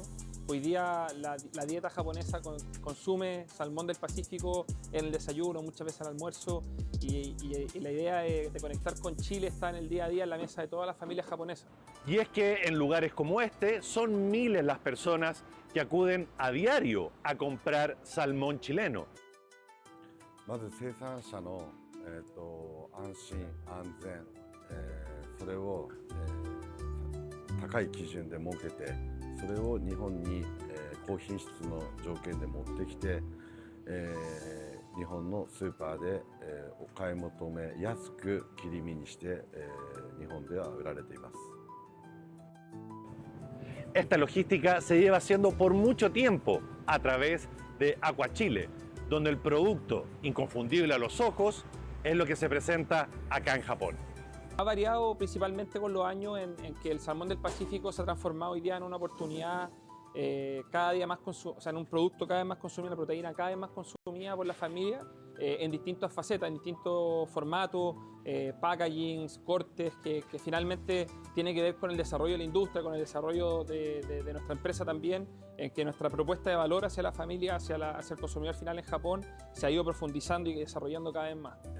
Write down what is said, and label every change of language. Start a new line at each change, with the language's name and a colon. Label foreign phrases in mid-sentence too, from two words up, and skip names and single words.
Spanish: Hoy día la dieta japonesa consume salmón del Pacífico en el desayuno, muchas veces al almuerzo y la idea de conectar con Chile está en el día a día en la mesa de todas las familias japonesas. Y es que en lugares como este son miles las personas que acuden a diario a comprar salmón chileno.
Japanese: 安心安全、それを、高い基準で設けて、それを日本に、高品質の条件で持ってきて、日本のスーパーで、お買い求めやすく切り身にして、日本では売られています。
Spanish: Esta logística se lleva haciendo por mucho tiempo a través de Aquachile, donde el producto inconfundible a los ojos es lo que se presenta acá en Japón. Ha variado principalmente con los años en que el salmón del Pacífico se ha transformado hoy día en una oportunidad cada día más en un producto cada vez más consumido, una proteína cada vez más consumida por la familia en distintas facetas, en distintos formatos, packagings, cortes, que finalmente tiene que ver con el desarrollo de la industria, con el desarrollo de nuestra empresa también, en que nuestra propuesta de valor hacia la familia, hacia el consumidor final en Japón, se ha ido profundizando y desarrollando cada vez más.